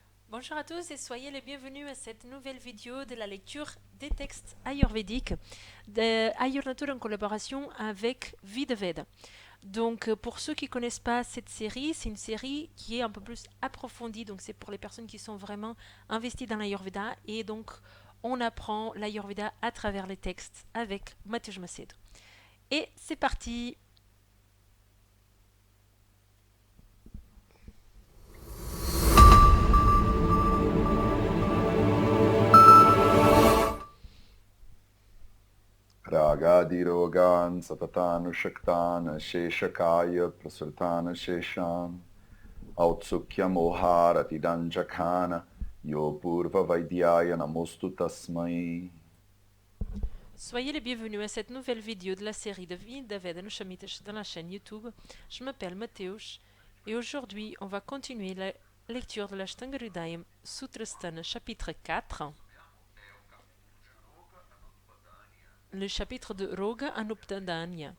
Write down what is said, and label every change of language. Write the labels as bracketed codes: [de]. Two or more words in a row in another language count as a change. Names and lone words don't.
[fr] Bonjour à tous et soyez les bienvenus à cette nouvelle vidéo de la lecture des textes ayurvédiques de Ayur Nature en collaboration avec Vidaveda. Donc pour ceux qui ne connaissent pas cette série, c'est une série qui est un peu plus approfondie, donc c'est pour les personnes qui sont vraiment investies dans l'Ayurveda et donc on apprend l'Ayurveda à travers les textes avec Mathieu Macedo. Et c'est parti. [sa] रागादिरोगान् सततानुषक्तान् अशेषकाय प्रसृतान् अशेषान् औत्सुक्य मोहारति दाञ्जघान यो पूर्व वैद्याय नमोऽस्तु तस्मै. [fr] Soyez les bienvenus à cette nouvelle vidéo de la série de Vidaveda Nushamitesh dans la chaîne YouTube. Je m'appelle Mateusz et aujourd'hui on va continuer la lecture de l'Ashtangarudayam Sutrasthana chapitre 4, le chapitre de Roga Anuptadanya.